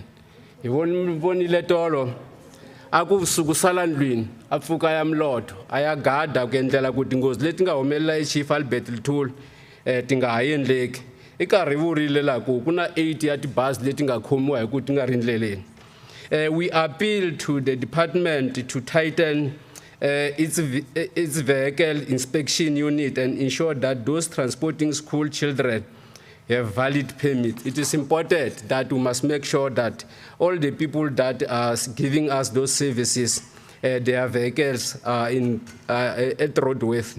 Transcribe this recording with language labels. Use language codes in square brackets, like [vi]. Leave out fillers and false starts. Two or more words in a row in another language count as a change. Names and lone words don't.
[ts] Hi vonile tolo a ku sukusala ndlwini a pfuka ya mloto a ya gada ku endlela ku tinghozi leti nga humelela eChief Albert Lithuli ti nga ha endleki. I karhi vurile la ku ku na 8 ya tibazi leti nga khomiwa hi ku ti nga ri ndleleni. [en] We appeal to the department to tighten its vehicle inspection unit and ensure that those transporting school children have valid permits. It is important that we must make sure that all the people that are giving us those services, their vehicles are at roadworthy.